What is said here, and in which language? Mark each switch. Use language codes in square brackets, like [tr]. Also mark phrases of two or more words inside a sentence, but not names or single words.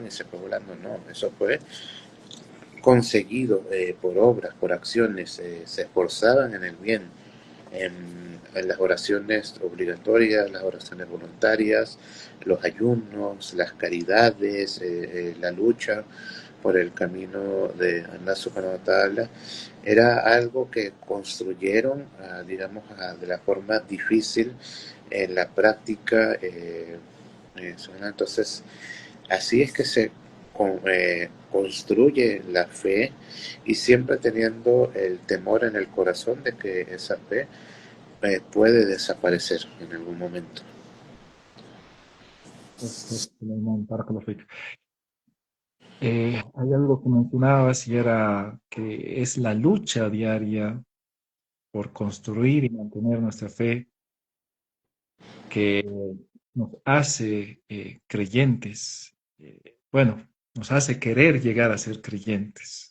[es] y se fue volando, no, eso fue conseguido por obras, por acciones, se esforzaban en el bien, en las oraciones obligatorias, las oraciones voluntarias, los ayunos, las caridades, la lucha por el camino de Allah [ar] سبحانه وتعالى, [es] era algo que construyeron, digamos, de la forma difícil en la práctica. Entonces, así es que se construye la fe y siempre teniendo el temor en el corazón de que esa fe puede desaparecer en algún momento. Perfecto, Sulaiman, [ar] بارك الله فيك. [es] Hay algo que mencionabas y era que es la lucha diaria por construir y mantener nuestra fe que nos hace creyentes. Bueno, nos hace querer llegar a ser creyentes.